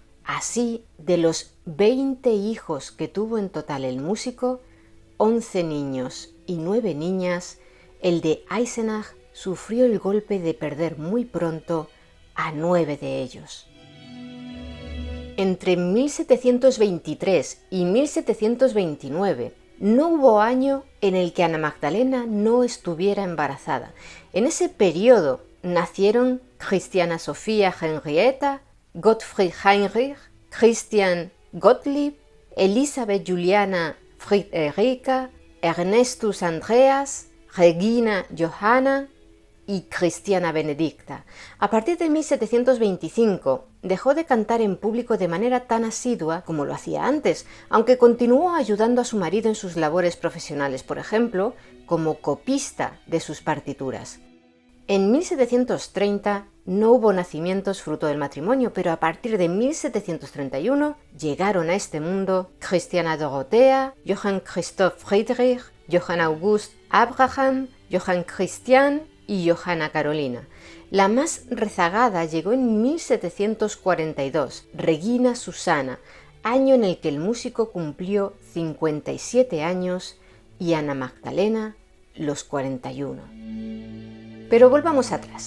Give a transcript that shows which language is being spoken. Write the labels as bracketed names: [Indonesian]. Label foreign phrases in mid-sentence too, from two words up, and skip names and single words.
[Spanish] Así, de los 20 hijos que tuvo en total el músico, 11 niños y 9 niñas, el de Eisenach sufrió el golpe de perder muy pronto a 9 de ellos. Entre 1723 y 1729 no hubo año en el que Anna Magdalena no estuviera embarazada. En ese periodo nacieron Christiana Sophia Henrietta, Gottfried Heinrich, Christian Gottlieb, Elisabeth Juliana Friederika, Ernestus Andreas, Regina Johanna y Christiana Benedicta. A partir de 1725 dejó de cantar en público de manera tan asidua como lo hacía antes, aunque continuó ayudando a su marido en sus labores profesionales, por ejemplo, como copista de sus partituras. En 1730 no hubo nacimientos fruto del matrimonio, pero a partir de 1731 llegaron a este mundo Christiana Dorothea, Johann Christoph Friedrich, Johann August Abraham, Johann Christian y Johanna Carolina. La más rezagada llegó en 1742, Regina Susana, año en el que el músico cumplió 57 años y Anna Magdalena los 41. Pero volvamos atrás.